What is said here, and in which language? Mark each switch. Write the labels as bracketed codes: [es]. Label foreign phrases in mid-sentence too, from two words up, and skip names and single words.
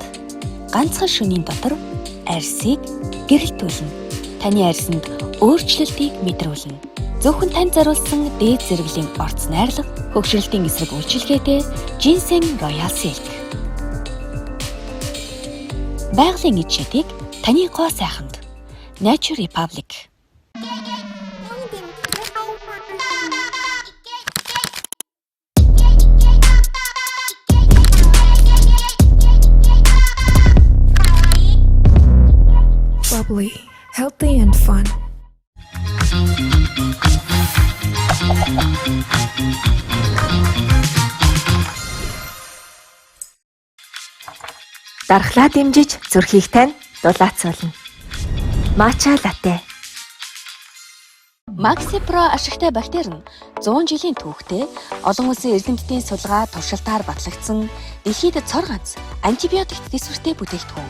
[mn] Ганцхан шөнийн дотор арьсыг гэрэлтүүлнэ. Таны арьсанд өөрчлөлтийг мэдрүүлнэ. Зөвхөн танд зориулсан дээд зэрэглэлийн орц найрлага, хөгшрөлтийн эсрэг үйлчилгээтэй Ginseng Royal Silk. Байгалийн эд шидийг таны гоо сайханд. Nature Republic. [en] Bubbly, healthy and fun. [mn] Дархлаа дэмжиж зүрхийг тань дулаацуулна. Матча латте. Maxi Pro ашигтай бактери нь 100 жилийн түүхтэй олон улсын эрдэмтдийн сулгаа туршилтаар батлагдсан дэлхийд цор ганц антибиотик дэсвэртэй бүтээгдэхүүн.